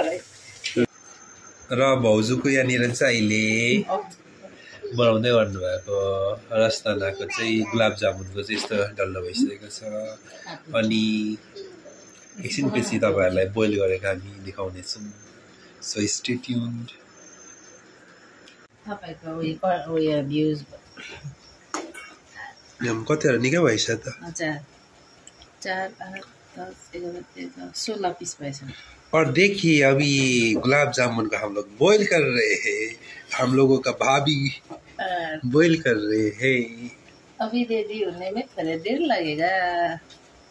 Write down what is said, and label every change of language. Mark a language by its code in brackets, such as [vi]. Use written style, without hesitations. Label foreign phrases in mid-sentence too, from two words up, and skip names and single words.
[ne] र भाउजूको यहाँनिर चाहिँ अहिले बनाउँदै गर्नुभएको रसदानाको चाहिँ गुलाब जामुनको चाहिँ यस्तो डल्लो भइसकेको छ अनि एकछिनपछि तपाईँहरूलाई बोइल गरेर हामी देखाउनेछौँ [en] so stay tuned [ne] तपाईँको उयो भ्युज कतिवटा निकै भइसक्यो त 4 10 11 13 16 पीस भएछ [hi] और देखिए अभी गुलाब जामुन का हम लोग बॉईल कर रहे हैं हम लोगों का भाभी बॉईल कर रहे हैं अभी रेडी होने में थोड़ा देर लगेगा